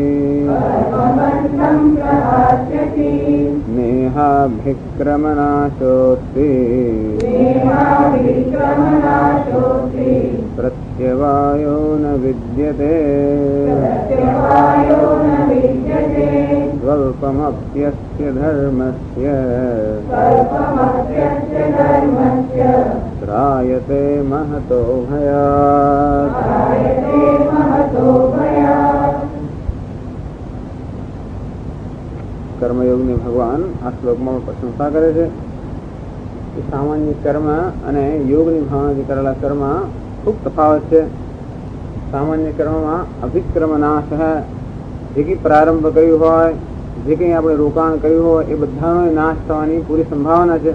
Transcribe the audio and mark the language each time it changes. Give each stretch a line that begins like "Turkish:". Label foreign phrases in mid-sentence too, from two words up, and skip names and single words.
Sanskrit: नेहाभिक्रमनाशोऽस्ति प्रत्यवायो न विद्यते स्वल्पमप्यस्य धर्मस्य त्रायते महतो भयात्।
Gujarati: કર્મયોગની ભગવાન આ શ્લોકમાં પ્રશંસા કરે છે કે સામાન્ય કર્મ અને યોગની ભાવનાથી કરેલા કર્મ ખૂબ તફાવત છે. સામાન્ય કર્મમાં અભિક્રમ નાશ જે કંઈ પ્રારંભ કર્યું હોય, જે કંઈ આપણે રોકાણ કર્યું હોય એ બધાનો નાશ થવાની પૂરી સંભાવના છે.